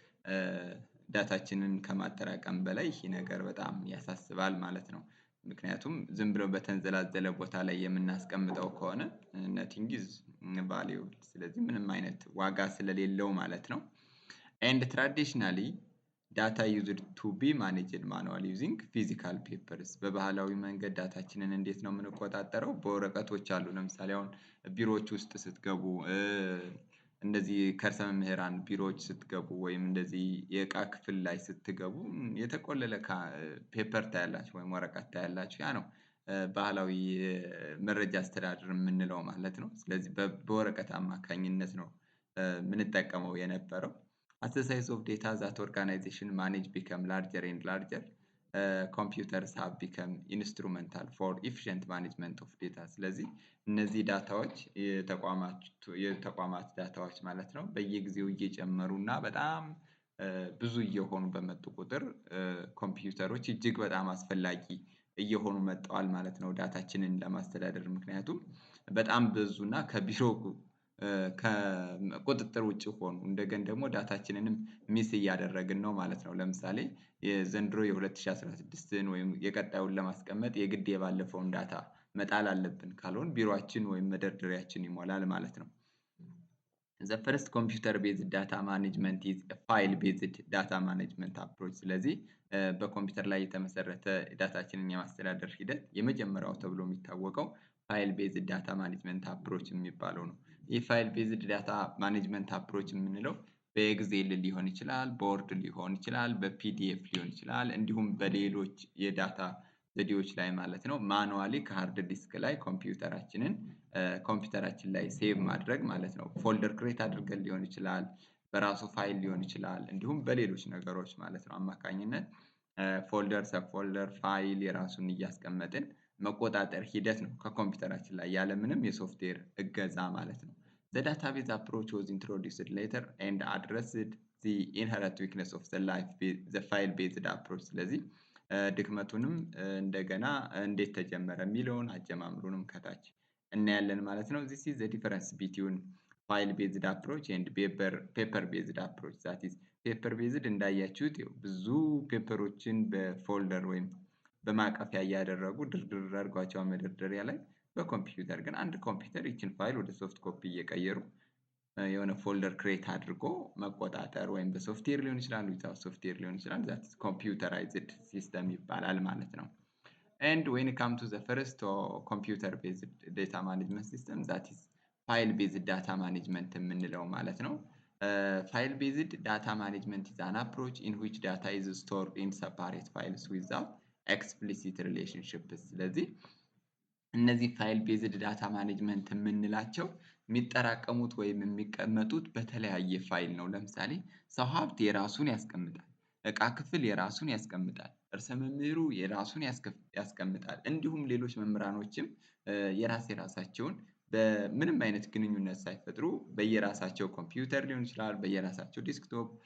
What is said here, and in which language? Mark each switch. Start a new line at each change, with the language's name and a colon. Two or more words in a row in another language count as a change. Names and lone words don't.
Amharic: ዳታችንን ከማጠራቀም በላይ ይሄ ነገር በጣም ያሳስባል ማለት ነው። ምክንያቱም ዝም ብሎ በተንዘላዘለ ቦታ ላይ የምናስቀምጠው ከሆነ
English: nothing is valuable።
Amharic: ስለዚህ ምንም አይነት ዋጋ ስለሌለው ማለት ነው።
English: and traditionally data used to be managed manually using physical papers።
Amharic: በባህላዊ መንገድ ዳታችንን እንዴት ነው የምንቆጣጠረው? በወረቀቶች አሉ። ለምሳሌ አሁን ቢሮዎች ውስጥ ስትገቡ እንደዚህ ከርሰ መምህራን ቢሮዎች ስትገቡ ወይም እንደዚህ የእቃ ክፍል ላይ ስትገቡ የተቆለለ ፔፐር ታያላችሁ ወይም ወረቀት ታያላችሁ። ያ ነው ባህላዊ መረጃ አስተዳደር የምንለው ማለት ነው። ስለዚህ በወረቀት አማካኝነት ነው የምንጠቀመው የነበረው።
English: as the size of data that organization manage become larger and larger computers have become instrumental for efficient management of data።
Amharic: ስለዚህ እነዚህ ዳታዎች የተቋማት ዳታዎች ማለት ነው በየጊዜው እየጨመሩና በጣም ብዙ እየሆኑ በመጡ ቁጥር ኮምፒውተሮች እጅግ በጣም አስፈላጊ እየሆኑ መጥተዋል ማለት ነው ዳታችንን ለማስተዳደር። ምክንያቱም በጣም ብዙና ከቢሮ ከቁጥጥር ውጪ ሆኑ እንደገና ደግሞ ዳታችንንም ሚስ እያደረግን ነው ማለት ነው። ለምሳሌ የዘንድሮ የ2016ን ወይም የቀጣዩን ለማስቀመጥ የግድ የባለፈውን ዳታ መጣል አለብን። ካልሆነ ቢሮአችን ወይም መደርደሪያችን ይሞላል ማለት ነው።
English: the first computer based data management is a file based data management approach።
Amharic: ስለዚህ በኮምፒውተር ላይ የተመሰረተ ዳታችንን የማስተዳደር ሂደት የመጀመሪያው ተብሎ የሚታወቀው
English: file based data management approach
Amharic: የሚባለው ነው። ይህ
English: file based data management approach
Amharic: የምንለው በኤክሴል ሊሆን ይችላል፣ በወርድ ሊሆን ይችላል፣ በፒዲኤፍ ሊሆን ይችላል፣ እንዲሁም በሌሎች የዳታ ዘዴዎች ላይ ማለት ነው ማኑዋሊ
English: hard disk
Amharic: ላይ ኮምፒውተራችን ላይ ሴቭ ማድረግ ማለት ነው።
English: folder create
Amharic: አድርገን ሊሆን ይችላል፣ በራሱ ፋይል ሊሆን ይችላል፣ እንዲሁም በሌሎች ነገሮች ማለት ነው አማካኝነት
English: folder sub folder file
Amharic: የራሱን እያስቀመጥን መቆጣጠር ሂደት ነው ከኮምፒውተራችን ላይ ያለምንም የሶፍትዌር እገዛ ማለት ነው።
English: The database approach was introduced later and addressed the inherent weakness of the file-based approach
Amharic: ስለዚህ ድክመቱንም እንደገና እንዴት ተጀመረ የሚለውን አጀማምሩንም ከታች እናያለን ማለት ነው።
English: This is the difference between file based approach and paper based approach that is paper based
Amharic: እንዳያችሁት ብዙ ፔፐሮችን በፎልደር ወይም በማቀፊያ እያደረጉ ድርድር አድርጓቸው መደርደሪያ ላይ በኮምፒውተር ግን አንድ ኮምፒውተር ይችን ፋይል ወደ
English: soft copy
Amharic: እየቀየሩ የሆነ
English: folder create
Amharic: አድርጎ መቆጣጠር ወይም በሶፍትዌር ሊሆን ይችላል
English: without software
Amharic: ሊሆን ይችላል ዛት
English: is computerized system
Amharic: ይባላል ማለት ነው።
English: And when it comes to the first computer based data management system that is file based data management
Amharic: የምንለው ማለት ነው።
English: File based data management is an approach in which data is stored in separate files without explicit relationships
Amharic: ስለዚህ እነዚህ
English: file based data management
Amharic: የምንላቸው የሚጠራቀሙት ወይም የሚቀመጡት በተለያየ ፋይል ነው። ለምሳሌ ሰው ሀብት የራሱን ያስቀምጣል፣ እቃ ክፍል የራሱን ያስቀምጣል፣ እርሰ መምህሩ የራሱን ያስቀምጣል፣ እንዲሁም ሌሎች መምህራኖችም የራሳቸውን በምንም አይነት ግንኙነት ሳይፈጥሩ በየራሳቸው ኮምፒውተር ሊሆን ይችላል፣ በየራሳቸው ዴስክቶፕ